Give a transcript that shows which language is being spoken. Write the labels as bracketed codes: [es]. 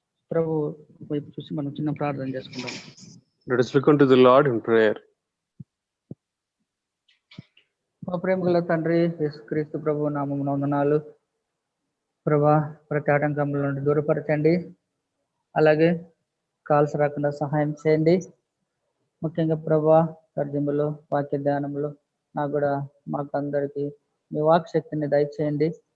[te] ప్రభు వైపు చూసి మనం చిన్న ప్రార్థన చేసుకుందాం. [en] Let us look unto the Lord in prayer. [te] మా ప్రేమ గల తండ్రి యేసుక్రీస్తు ప్రభు నామమున వందనాలు. ప్రభా, ప్రతి ఆటంకముల నుండి దూరపరచండి, అలాగే కాల్స్ రాకుండా సహాయం చేయండి. ముఖ్యంగా ప్రభా, తర్జుమలు, వాక్య ధ్యానములు నాకు కూడా మాకు అందరికీ మీ వాక్ శక్తిని దయచేయండి.